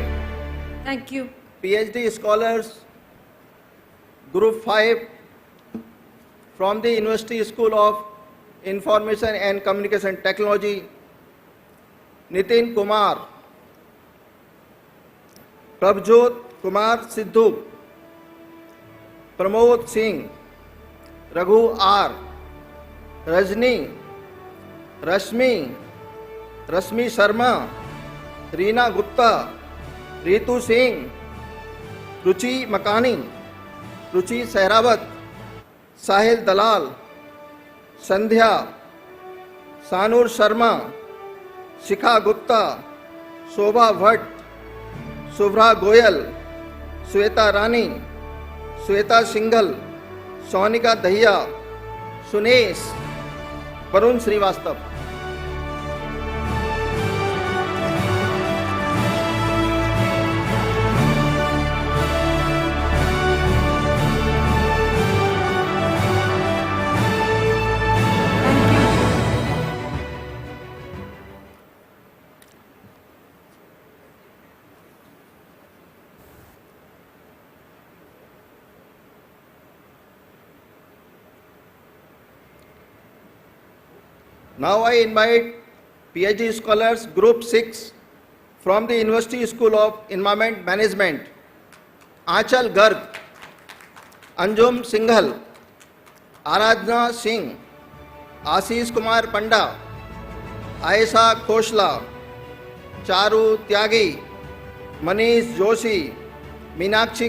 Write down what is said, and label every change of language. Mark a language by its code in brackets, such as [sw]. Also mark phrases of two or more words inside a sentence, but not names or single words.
[en] Thank you. PhD scholars, Group 5 from the University School of Information and Communication Technology, Nitin Kumar, Prabhjot Kumar Sidhu, Pramod Singh, Raghu R, Rajni, Rashmi Sharma, Reena Gupta, Ritu Singh, Ruchi Makani, Ruchi Sehrawat, Sahil Dalal, Sandhya, Sanur Sharma, Shikha Gupta, Shobha Bhatt, Subhra Goyal, Sweta Rani, Sweta Singhal, Sonika Dahiya, Sunesh, Varun Srivastav. Now I invite PhD scholars Group 6 from the University School of Environment Management, Aanchal Garg, Anjum Singhal, Aradhana Singh, Ashish Kumar Panda, Aisha Khoshla, Charu Tyagi, Manish Joshi, Meenakshi